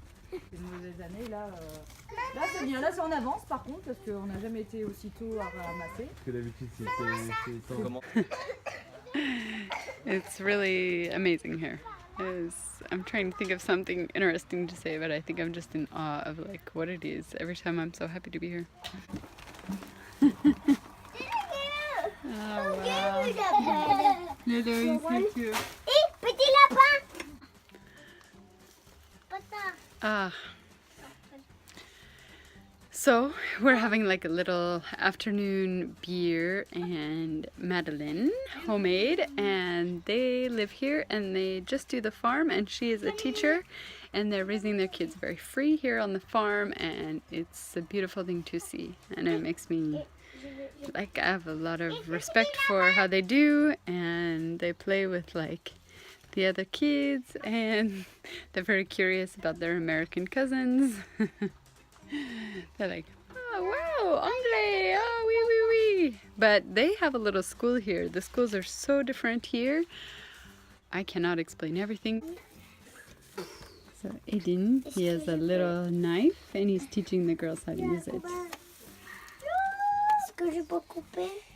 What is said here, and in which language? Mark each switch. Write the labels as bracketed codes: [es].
[fr] C'est une mauvaise année là. Là c'est bien, là c'est en avance par contre parce qu'on n'a jamais été aussitôt à ramasser. Parce que d'habitude c'est Comment? [en] It's really amazing here. I'm trying to think of something interesting to say, but I think I'm just in awe of like what it is. Every time I'm so happy to be here. Oh wow. Lulu, you so cute. [fr] Hé, petit lapin. Papa. Ah. [en] So we're having like a little afternoon beer and Madeline, homemade, and they live here and they just do the farm, and she is a teacher and they're raising their kids very free here on the farm, and it's a beautiful thing to see, and it makes me like I have a lot of respect for how they do, and they play with like the other kids and they're very curious about their American cousins. They're like, oh wow, [fr] anglais, oh oui oui oui. [en] But they have a little school here. The schools are so different here. I cannot explain everything. So Aiden, he has a little knife and he's teaching the girls how to use it. [fr] Est-ce que je peux couper?